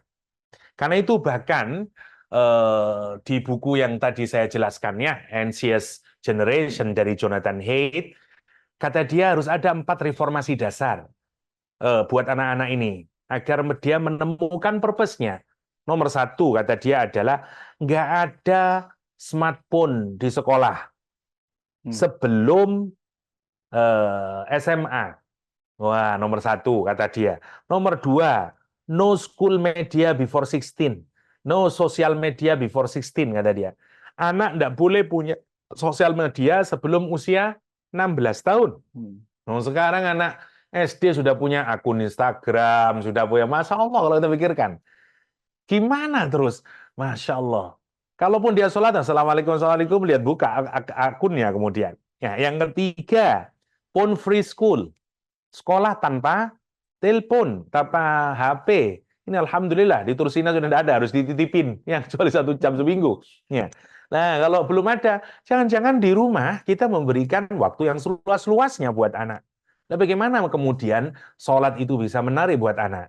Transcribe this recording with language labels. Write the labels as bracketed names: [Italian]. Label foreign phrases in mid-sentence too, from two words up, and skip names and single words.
[Indonesian] Karena itu bahkan di buku yang tadi saya jelaskan ya, Anxious Generation dari Jonathan Haidt, kata dia harus ada 4 reformasi dasar buat anak-anak ini agar dia menemukan purpose-nya. Nomor satu, kata dia adalah nggak ada smartphone di sekolah sebelum SMA. Wah, nomor satu, kata dia. Nomor dua, [English] no school media before 16. No social media before 16, [Indonesian] kata dia. Anak nggak boleh punya sosial media sebelum usia 16 tahun. Nah, sekarang anak SD sudah punya akun Instagram, sudah punya, [Arabic] Masya Allah [Indonesian] kalau kita pikirkan. Gimana terus? [Arabic] Masya Allah. [Indonesian] Kalaupun dia sholat, Assalamualaikum, Assalamualaikum, lihat buka akunnya kemudian. Ya, yang ketiga, [English] phone free school. [Indonesian] Sekolah tanpa telepon, tanpa HP. Ini Alhamdulillah, di Tursina sudah tidak ada, harus dititipin. Ya, kecuali 1 jam seminggu. Ya. Nah, kalau belum ada, jangan-jangan di rumah kita memberikan waktu yang seluas-luasnya buat anak. Nah, bagaimana kemudian sholat itu bisa menarik buat anak?